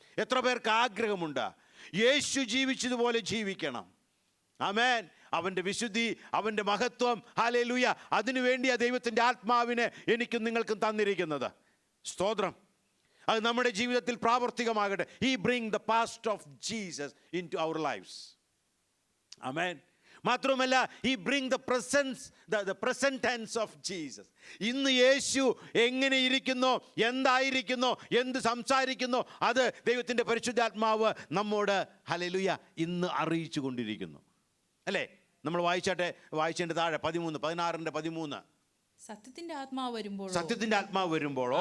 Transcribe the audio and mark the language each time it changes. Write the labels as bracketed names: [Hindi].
[Malayalam] എത്ര പേർക്ക് ആഗ്രഹമുണ്ട് യേശു ജീവിച്ചതുപോലെ ജീവിക്കണം? ആമേൻ. അവൻ്റെ വിശുദ്ധി, അവൻ്റെ മഹത്വം, ഹല്ലേലൂയ, അതിനുവേണ്ടിയാണ് ദൈവത്തിൻ്റെ ആത്മാവിനെ എനിക്കും നിങ്ങൾക്കും തന്നിരിക്കുന്നത്. സ്തോത്രം. അത് നമ്മുടെ ജീവിതത്തിൽ പ്രാവർത്തികമാകട്ടെ. [English] He bring the past of Jesus into our lives. Amen. [Malayalam] മാത്രമല്ല, [English] He bring the present tense of Jesus. [Malayalam] ഇന്ന് യേശു എങ്ങനെ ഇരിക്കുന്നോ, എന്തായിരിക്കുന്നോ, എന്ത് സംസാരിക്കുന്നോ, അത് ദൈവത്തിൻ്റെ പരിശുദ്ധാത്മാവ് നമ്മോട് ഹല്ലേലൂയ ഇന്ന് അറിയിച്ചു കൊണ്ടിരിക്കുന്നു. അല്ലേ? നമ്മൾ വായിച്ചതിൻ്റെ താഴെ 16:13 സത്യത്തിന്റെ ആത്മാവ് വരുമ്പോഴോ